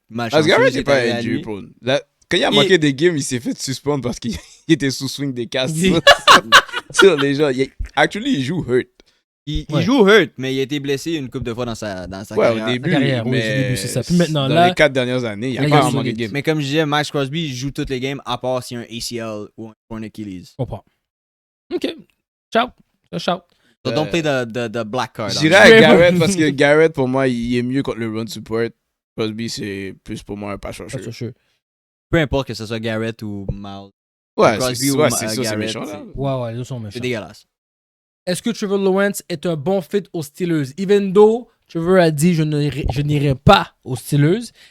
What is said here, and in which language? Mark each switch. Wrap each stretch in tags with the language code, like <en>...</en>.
<fr>Myles Garrett n'est pas injury prone. Quand il a manqué des games, il s'est fait suspendre parce qu'il était sous swing des casques sur les gens. Actually, il joue hurt. Il joue hurt, mais il a été blessé une couple de fois dans sa carrière. Au début, mais c'est ça. Puis maintenant, dans les 4 dernières années, il a pas manqué de games. Mais comme je disais, Max Crosby il joue toutes les games à part s'il y a un ACL ou un Achilles. Je comprends. OK. Ciao.</fr> <en>So don't play the black card.</en> <fr>Je dirais à Garrett parce que Garrett, pour moi, il est mieux contre le run support. Crosby, c'est plus pour moi un pass rusher. Peu importe que ce soit Garrett ou Myles. Ouais, Crosby c'est ça, c'est méchant. Là. Ouais, les deux sont méchants. C'est dégueulasse. Est-ce que Trevor Lawrence est un bon fit aux Steelers?</fr> <en>Even though</en> <fr>Trevor a dit je n'irai pas aux Steelers.</fr>